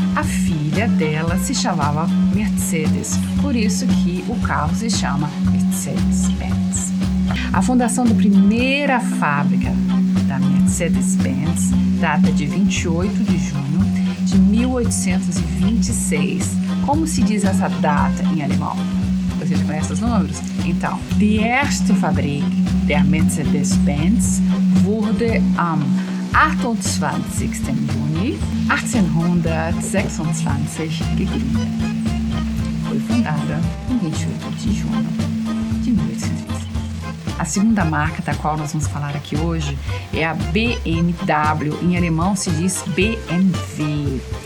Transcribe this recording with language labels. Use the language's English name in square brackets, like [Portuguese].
[Portuguese] A filha dela se chamava Mercedes, por isso que o carro se chama Mercedes-Benz. A fundação da primeira fábrica da Mercedes-Benz data de 28 de junho de 1826. Como se diz essa data em alemão? Vocês conhecem os números? [German] Então, die erste Fabrik der Mercedes-Benz wurde am 28. Juni 1826 gegründet. [Portuguese] Foi fundada em 28 de junho de 1826. A segunda marca da qual nós vamos falar aqui hoje é a BMW. Em alemão se diz BMW.